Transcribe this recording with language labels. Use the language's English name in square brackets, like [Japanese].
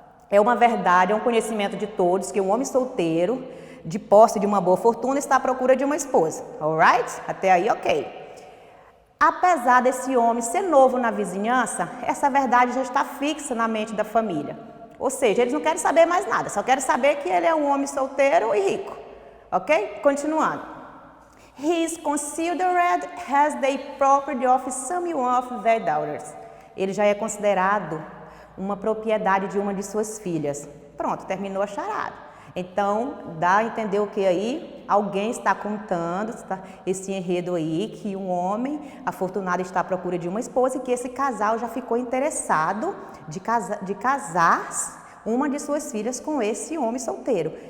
[Portuguese] É uma verdade, é um conhecimento de todos que um homem solteiro, de posse de uma boa fortuna, está à procura de uma esposa. Alright? Até aí, ok. Apesar desse homem ser novo na vizinhança, essa verdade já está fixa na mente da família. Ou seja, eles não querem saber mais nada, só querem saber que ele é um homem solteiro e rico. Ok? Continuando. [English] He is considered as the property of some of their daughters. [Portuguese] Ele já é considerado uma propriedade de uma de suas filhas. Pronto, terminou a charada. Então, dá a entender o que aí? Alguém está contando esse enredo aí, que um homem afortunado está à procura de uma esposa e que esse casal já ficou interessado de casar uma de suas filhas com esse homem solteiro.